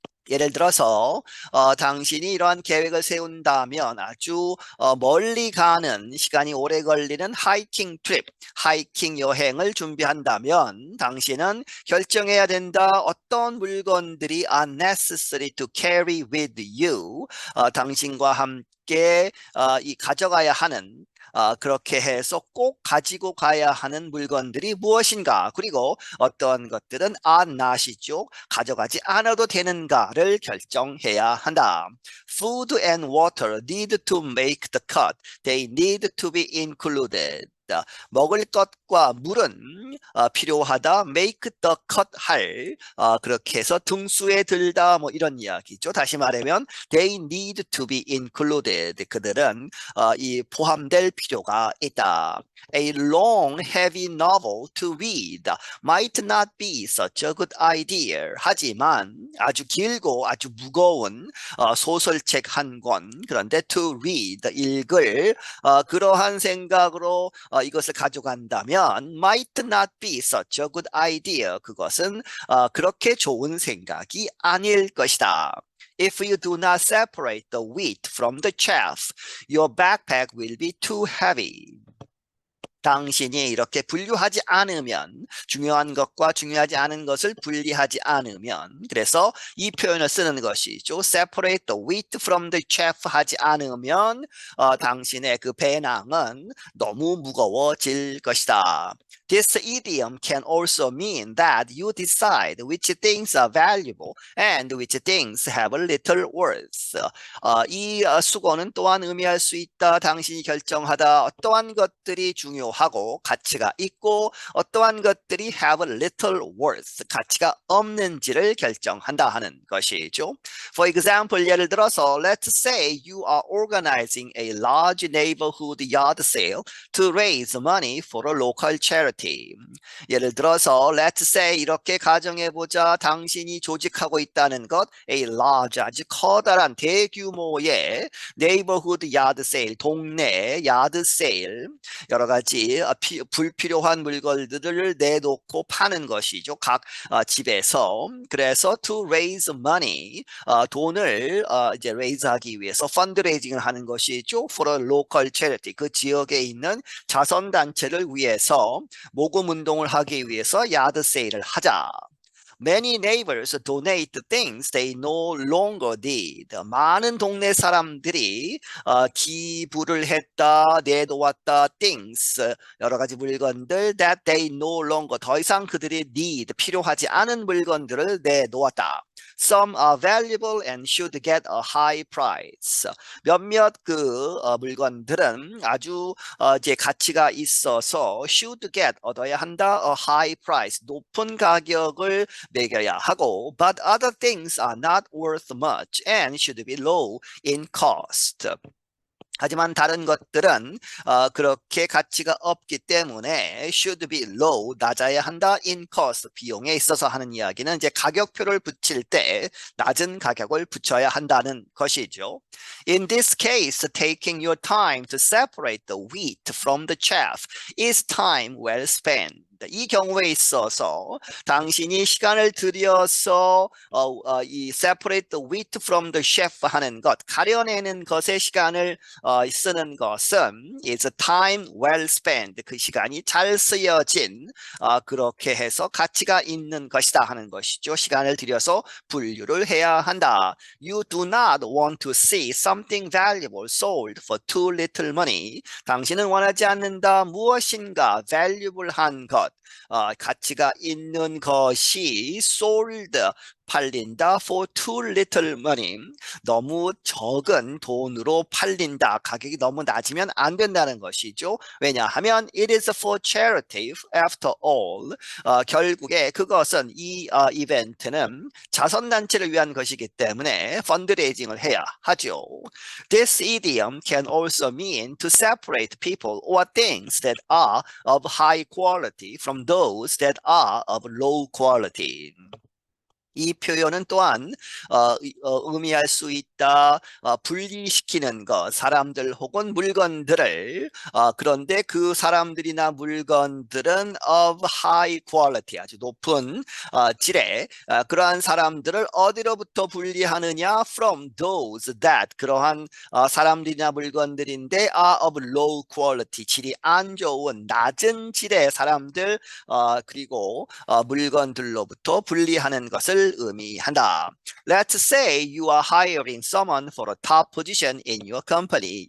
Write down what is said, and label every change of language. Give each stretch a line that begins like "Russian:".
Korean: 예를 들어서 당신이 이러한 계획을 세운다면 아주 멀리 가는 시간이 오래 걸리는 하이킹 트립, 하이킹 여행을 준비한다면 당신은 결정해야 된다. 어떤 물건들이
English: are necessary to carry with you,
Korean: 당신과 함께 이 가져가야 하는 그렇게 해서 꼭 가지고 가야 하는 물건들이 무엇인가, 그리고 어떤 것들은 not이죠. 가져가지 않아도 되는가를 결정해야 한다.
English: Food and water need to make the cut. They need to be included.
Korean: 먹을 것과 물은 필요하다.
English: make the cut
Korean: 할 그렇게 해서 등수에 들다 뭐 이런 이야기죠. 다시 말하면
English: they need to be included.
Korean: 그들은 이 포함될 필요가 있다.
English: A long, heavy novel to read might not be such a good idea.
Korean: 하지만 아주 길고 아주 무거운 소설책 한 권, 그런데
English: to read,
Korean: 읽을 그러한 생각으로 이것을 가져간다면
English: might not be such a good idea.
Korean: 그것은 그렇게 좋은 생각이 아닐 것이다.
English: If you do not separate the wheat from the chaff, your backpack will be too heavy.
Korean: 당신이 이렇게 분류하지 않으면, 중요한 것과 중요하지 않은 것을 분리하지 않으면, 그래서 이 표현을 쓰는 것이죠.
English: separate the wheat from the chaff
Korean: 하지 않으면 당신의 그 배낭은 너무 무거워질 것이다.
English: This idiom can also mean that you decide which things are valuable and which things have a little worth.
Korean: 이 수고는 또한 의미할 수 있다. 당신이 결정하다. 어떠한 것들이 중요하고 가치가 있고 어떠한 것들이
English: have a little worth,
Korean: 가치가 없는지를 결정한다 하는 것이죠.
English: For example,
Korean: 예를 들어서
English: let's say you are organizing a large neighborhood yard sale to raise money for a local charity.
Korean: 예를 들어서
English: let's say
Korean: 이렇게 가정해보자. 당신이 조직하고 있다는 것,
English: a large,
Korean: 아주 커다란 대규모의
English: neighborhood yard sale,
Korean: 동네 야드 세일, 여러 가지 불필요한 물건들을 내놓고 파는 것이죠. 각 집에서. 그래서
English: to raise money,
Korean: 돈을 이제 raise하기 위해서 fundraising을 하는 것이죠.
English: for a local charity,
Korean: 그 지역에 있는 자선단체를 위해서 모금 운동을 하기 위해서 야드 세일을 하자.
English: Many neighbors donate things they no longer need.
Korean: 많은 동네 사람들이 기부를 했다, 내놓았다, things, 여러 가지 물건들
English: that they no longer,
Korean: 더 이상 그들이 need, 필요하지 않은 물건들을 내놓았다.
English: Some are valuable and should get a high price.
Korean: 몇몇 그 물건들은 아주 이제 가치가 있어서
English: should get,
Korean: 얻어야 한다,
English: a high price,
Korean: 높은 가격을 매겨야 하고,
English: but other things are not worth much and should be low in cost.
Korean: 하지만 다른 것들은 그렇게 가치가 없기 때문에
English: should be low,
Korean: 낮아야 한다,
English: in cost,
Korean: 비용에 있어서 하는 이야기는 이제 가격표를 붙일 때 낮은 가격을 붙여야 한다는 것이죠.
English: In this case, taking your time to separate the wheat from the chaff is time well spent.
Korean: 이 경우에 있어서 당신이 시간을 들여서 이
English: separate the wheat from the chaff
Korean: 하는 것, 가려내는 것에 시간을 쓰는 것은
English: is time well spent,
Korean: 그 시간이 잘 쓰여진 그렇게 해서 가치가 있는 것이다 하는 것이죠. 시간을 들여서 분류를 해야 한다.
English: You do not want to see something valuable sold for too little money.
Korean: 당신은 원하지 않는다. 무엇인가 valuable한 것, 가치가 있는 것이 sold, 팔린다,
English: for too little money,
Korean: 너무 적은 돈으로 팔린다, 가격이 너무 낮으면 안 된다는 것이죠. 왜냐하면
English: it is for charity after all,
Korean: 결국에 그것은 이 이벤트는 자선단체를 위한 것이기 때문에 펀드레이징을 해야 하죠.
English: This idiom can also mean to separate people or things that are of high quality from those that are of low quality.
Korean: 이 표현은 또한 의미할 수 있다. 분리시키는 것, 사람들 혹은 물건들을. 그런데 그 사람들이나 물건들은
English: of high quality,
Korean: 아주 높은 질의, 그러한 사람들을 어디로부터 분리하느냐?
English: From those that,
Korean: 그러한 사람들이나 물건들인데
English: are of low quality,
Korean: 질이 안 좋은 낮은 질의 사람들 그리고 물건들로부터 분리하는 것을 것을 의미한다.
English: Let's say you are hiring someone for a top position in your company.